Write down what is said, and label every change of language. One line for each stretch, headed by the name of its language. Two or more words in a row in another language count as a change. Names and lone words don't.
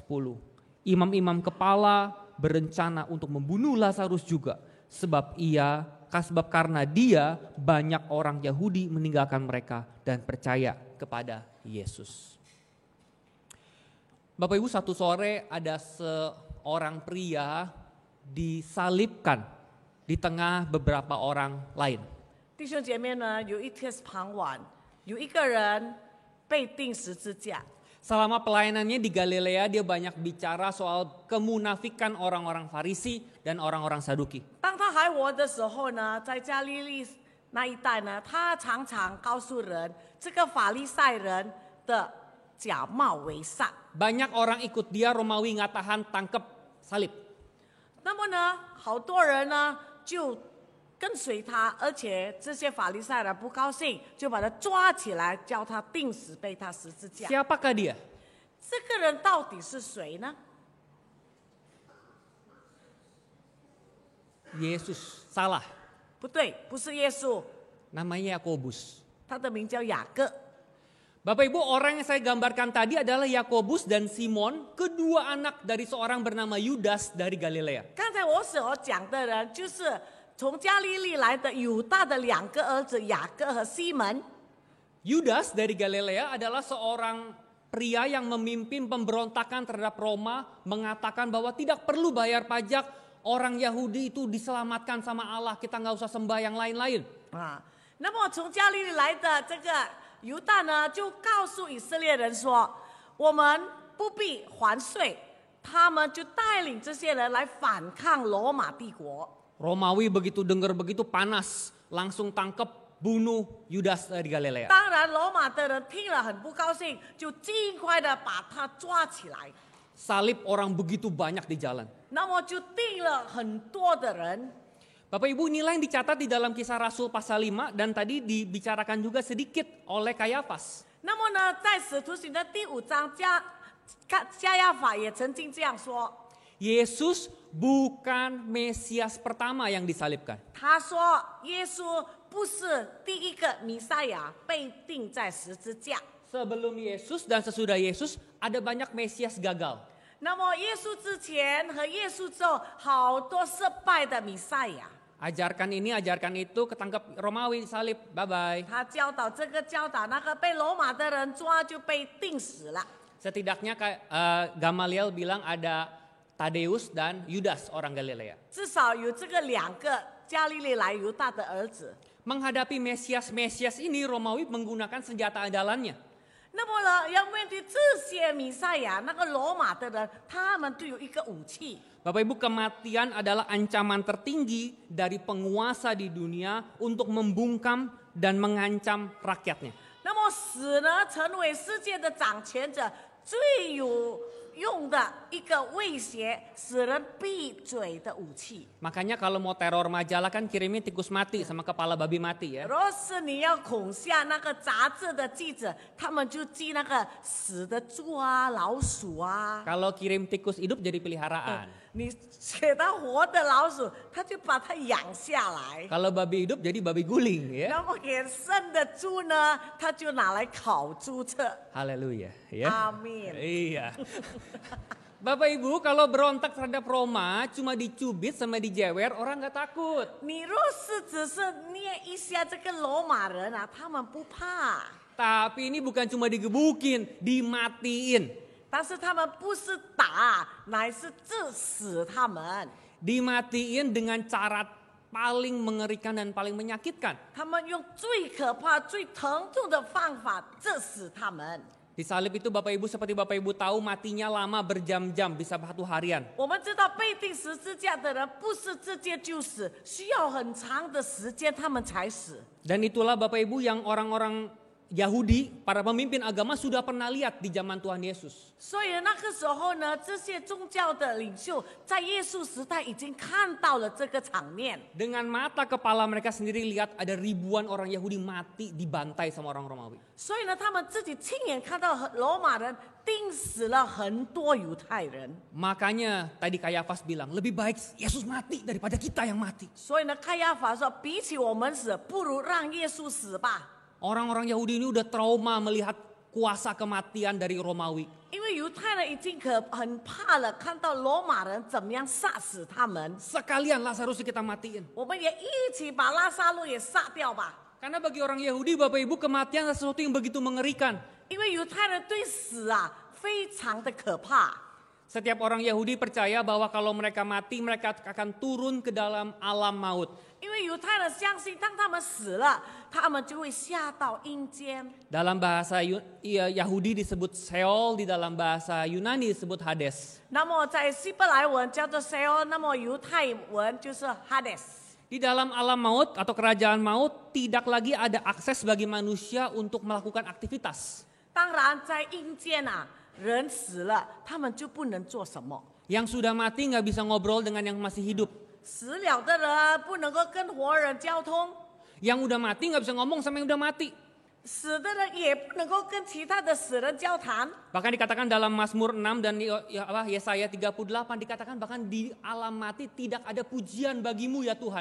Indonesian: Imam-imam kepala berencana untuk membunuh Lazarus juga sebab karena dia banyak orang Yahudi meninggalkan mereka dan percaya kepada Yesus. Bapak Ibu, satu sore ada seorang pria disalibkan di tengah beberapa orang lain.
Chinese: 弟兄姐妹呢，有一天傍晚，有一个人被钉十字架。
Indonesian: Selama pelayanannya di Galilea dia banyak bicara soal kemunafikan orang-orang Farisi dan orang-orang Saduki.
Chinese: 当他还活的时候呢，在加利利那一带呢，他常常告诉人，这个法利赛人的假冒为善。
Indonesian: Banyak orang ikut dia, Romawi nggak tahan, tangkep, salib.
Chinese: 那么呢，好多人呢就跟随他，而且这些法利赛人不高兴，就把他抓起来，叫他钉死，被他十字架。
Indonesian: Siapakah dia?
Chinese: 这个人到底是谁呢？
Indonesian: Yesus, salah.
Chinese: 不对，不是耶稣，
Indonesian: Namanya Yakobus.
Chinese: 他的名叫雅各。
Indonesian: Bapak Ibu, orang yang saya gambarkan tadi adalah Yakobus dan Simon, kedua anak dari seorang bernama Yudas dari Galilea.
Chinese: 刚才我所讲的人，就是从加利利来的犹大的2个儿子雅各和西门。
Indonesian: Yudas dari Galilea adalah seorang pria yang memimpin pemberontakan terhadap Roma, mengatakan bahwa tidak perlu bayar pajak, orang Yahudi itu diselamatkan sama Allah, kita nggak usah sembah yang lain-lain.
Chinese: 那么从加利利来的这个犹大呢，就告诉以色列人说，我们不必还税，他们就带领这些人来反抗罗马帝国。
Indonesian: Romawi begitu dengar begitu panas, langsung tangkep, bunuh Yudas dari Galilea.
Chinese: 当然，罗马的人听了很不高兴，就尽快的把他抓起来。
Indonesian: Salib orang begitu banyak di jalan.
Chinese: 那么就定了很多的人。
Indonesian: Bapak Ibu, inilah yang dicatat di dalam Kisah Rasul pasal 5 dan tadi dibicarakan juga sedikit oleh Kayafas.
Chinese: 那么呢，在使徒行的第5章，加亚法也曾经这样说。
Indonesian: Yesus bukan Mesias pertama yang disalibkan.
Chinese: 他说，耶稣不是第一个弥赛亚被钉在十字架。
Indonesian: Sebelum Yesus dan sesudah Yesus ada banyak Mesias gagal.
Chinese: 那么耶稣之前和耶稣之后，好多失败的弥赛亚。
Indonesian: Ajarkan ini, ajarkan itu, ketangkep Romawi salib, bye-bye.
Chinese: 他教导这个教导那个，被罗马的人抓就被钉死了。
Indonesian: Setidaknya Gamaliel bilang ada Tadeus dan Yudas orang Galilea.
Chinese: 至少有这个2个加利利来犹大的儿子。
Indonesian: Menghadapi Mesias ini Romawi menggunakan senjata andalannya.
Chinese: 那么呢，要面对这些弥赛亚，那个罗马的人，他们都有一个武器。
Indonesian: Bapak Ibu, kematian adalah ancaman tertinggi dari penguasa di dunia untuk membungkam dan mengancam rakyatnya.
Chinese: 那么死呢，成为世界的掌权者最有用的一个威胁，使人闭嘴的武器。
Indonesian: Makanya kalau mau teror majalah kan kirimin tikus mati sama kepala babi mati ya.
Chinese: 若是你要恐吓那个杂志的记者，他们就寄那个死的猪啊、老鼠啊。
Indonesian: Kalau kirim tikus hidup jadi peliharaan.
Chinese: 你给他活的老鼠，他就把它养下来。
Indonesian: Kalau babi hidup jadi babi guling ya.
Chinese: 那么给生的猪呢，他就拿来烤猪翅。
Indonesian: Haleluya ya.
Chinese: 阿门。
Indonesian: Iya. Bapak Ibu, kalau berontak terhadap Roma cuma dicubit sama dijewer orang nggak takut.
Chinese: 你若是只是捏一下这个罗马人啊，他们不怕。
Indonesian: Tapi ini bukan cuma digebukin, dimatiin.
Chinese: 但是他们不是打，乃是致死他们。
Indonesian: Dimatiin dengan cara paling mengerikan dan paling menyakitkan.
Chinese: 他们用最可怕、最疼痛的方法致死他们。
Indonesian: Di salib itu Bapak Ibu, seperti Bapak Ibu tahu, matinya lama berjam-jam, bisa 1 harian.
Chinese: 我们知道被钉十字架的人不是直接就死，需要很长的时间他们才死。
Indonesian: Dan itulah Bapak Ibu yang orang-orang Yahudi, para pemimpin agama sudah pernah lihat di zaman Tuhan Yesus.
Chinese: 所以那个时候呢，这些宗教的领袖在耶稣时代已经看到了这个场面。
Indonesian: Dengan mata kepala mereka sendiri lihat ada ribuan orang Yahudi mati dibantai sama orang Romawi.
Chinese: 所以呢，他们自己亲眼看到罗马人钉死了很多犹太人。
Indonesian: Makanya tadi Kayafas bilang, lebih baik Yesus mati daripada kita yang mati.
Chinese: 所以呢，开亚法说，比起我们死，不如让耶稣死吧。
Indonesian: Orang-orang Yahudi ini udah trauma melihat kuasa kematian dari Romawi.
Chinese: 因为犹太人已经很怕了，看到罗马人怎么样杀死他们。
Indonesian: Sekalian Lazarus kita matiin.
Chinese: 我们也一起把拉撒路也杀掉吧。
Indonesian: Karena bagi orang Yahudi, Bapak Ibu, kematian adalah sesuatu yang begitu mengerikan.
Chinese: 因为犹太人对死啊非常的可怕。
Indonesian: Setiap orang Yahudi percaya bahwa kalau mereka mati, mereka akan turun ke dalam alam maut.
Chinese: 因为犹太人相信，当他们死了，他们就会下到阴间。
Indonesian: Dalam bahasa Yahudi disebut Sheol, di dalam bahasa Yunani disebut Hades.
Chinese: 那么在希伯来文叫做 Sheol， 那么犹太文就是 Hades。
Indonesian: Di dalam alam maut atau kerajaan maut tidak lagi ada akses bagi manusia untuk melakukan aktivitas.
Chinese: 当然，在阴间啊，人死了，他们就不能做什么。
Indonesian: Yang sudah mati nggak bisa ngobrol dengan yang masih hidup.
Chinese: 死了的人不能够跟活人交通，
Indonesian: Yang udah mati nggak bisa ngomong sama yang udah mati.
Chinese: 死的人也不能够跟其他的死人交谈。
Indonesian: Bahkan dikatakan dalam Mazmur 6 dan Yesaya 38 dikatakan bahkan di alam mati tidak ada pujian bagimu ya Tuhan.